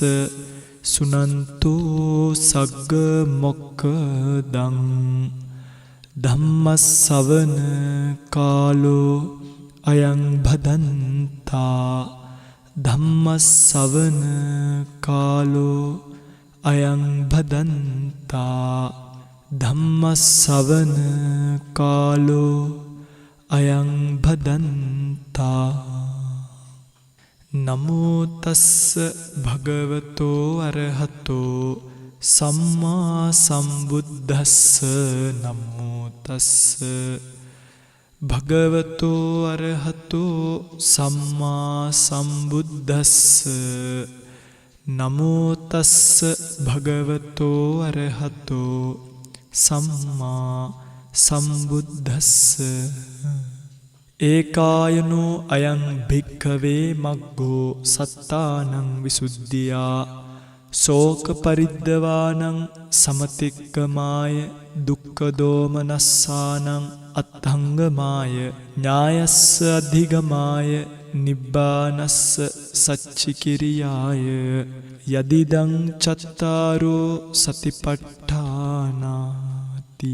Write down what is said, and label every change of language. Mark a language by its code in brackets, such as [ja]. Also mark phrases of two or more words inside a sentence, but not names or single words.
[pi] සුනන්තු සග්ග මොක්ඛදං ධම්මස්සවන කාලෝ අයං භදන්තා ධම්මස්සවන කාලෝ අයං භදන්තා ධම්මස්සවන කාලෝ අයං භදන්තා. නමෝ තස්ස භගවතෝ අරහතෝ සම්මා සම්බුද්දස්ස. නමෝ තස්ස භගවතෝ අරහතෝ සම්මා සම්බුද්දස්ස. නමෝ තස්ස භගවතෝ අරහතෝ සම්මා සම්බුද්දස්ස. ඒකායනෝ අයං භික්ඛවේ මග්ගෝ සත්තානං විසුද්ධියා ශෝක පරිද්දවානං සමතික්කමාය දුක්ඛ දෝමනස්සානං අත්ථංගමාය ඥායස්ස අධිගමාය නිබ්බානස්ස සච්චිකිරියාය යදිදං චත්තාරෝ සතිපට්ඨානාති.